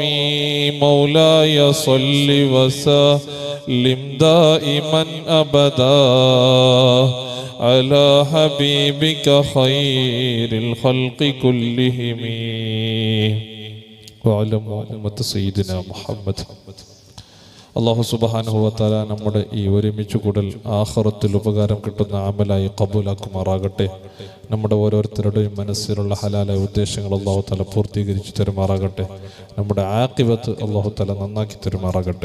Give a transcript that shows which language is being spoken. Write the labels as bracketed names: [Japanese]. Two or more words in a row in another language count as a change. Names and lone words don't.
[Arabic] مولاي صل وسلم دائما أبدا على حبيبك خير الخلق كلهم وعلى أمة سيدنا محمد. الله سبحانه وتعالى [Malayalam] നമ്മുടെ ഈ ഒരുമിച്ച് കൂടൽ ആഖിറത്തിൽ ഉപകാരം കിട്ടുന്ന അമലായി ഖബൂലാക്കുമാറാകട്ടെ. നമ്മുടെ ഓരോരുത്തരുടെയും മനസ്സിലുള്ള ഹലാലായ ഉദ്ദേശങ്ങൾ [Arabic] الله تعالى [Malayalam] പൂർത്തീകരിച്ചു തരുമാറാകട്ടെ. നമ്മുടെ ആഖിബത്ത് [Arabic] الله تعالى [Malayalam] നന്നാക്കി തരുമാറാകട്ടെ.